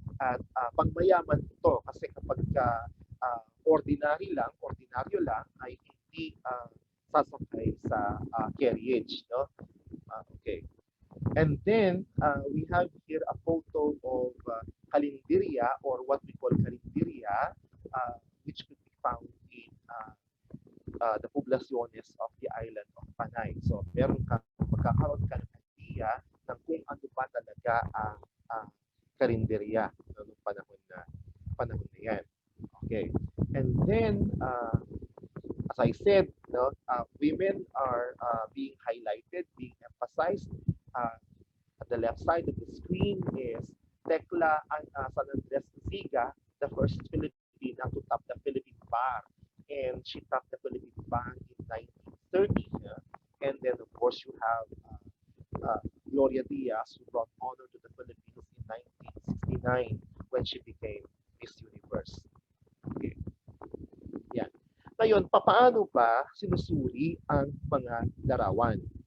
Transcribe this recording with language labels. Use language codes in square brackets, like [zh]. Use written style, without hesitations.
[tl] At pangmayaman ito kasi kapag ordinaryo lang, ay hindi sasakay sa carriage. No? Okay. [en] And then we have here a photo of Calindiria, or what we call Calindiria, which could be found in the poblaciones of the island of Panay. [tl] So magkakaroon ka ng idea ng kung ano ba talaga ang Carinderia noong panahon na yan. [en] Okay. And then, as I said, no, women are being highlighted, being emphasized. At the left side of the screen is Tekla San Andres Siga, the first Filipina to top the Philippine bar. And she topped the Philippine bar in 1930. And then, of course, you have Gloria Diaz, who brought honor to the Philippines in 1969 when she became Miss Universe. Okay. Yan. [tl] Ngayon, papaano ba sinusuri ang mga larawan?